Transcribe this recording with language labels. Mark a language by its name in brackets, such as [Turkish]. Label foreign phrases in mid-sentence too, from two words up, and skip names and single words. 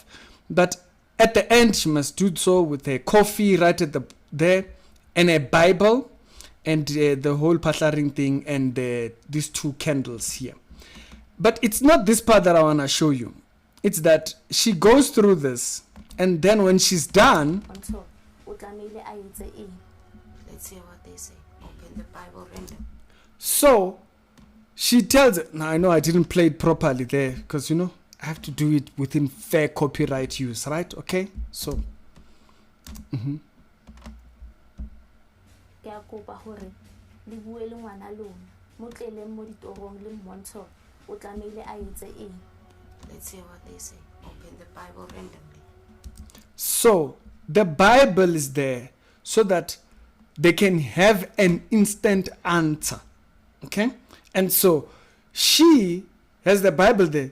[English] But at the end, she must do so with a coffee right at there and a Bible and the whole pathering thing and these two candles here. But it's not this part that I want to show you. it's that she goes through this, and then when she's done, [Southern Sotho] Montsho, o tlamehile a etse eng? [English] Let's hear what they say. Open the Bible random. so she tells it. Now I know I didn't play it properly there because I have to do it within fair copyright use, right? Okay, so [Southern Sotho] Ke a kopa hore le bue le ngwana lona. Mo tleleng mo ditorong le mmontsho o tlamehile a etse eng? [English] Let's hear what they say. Open the Bible randomly. So the Bible is there so that they can have an instant answer. Okay? And so she has the Bible there.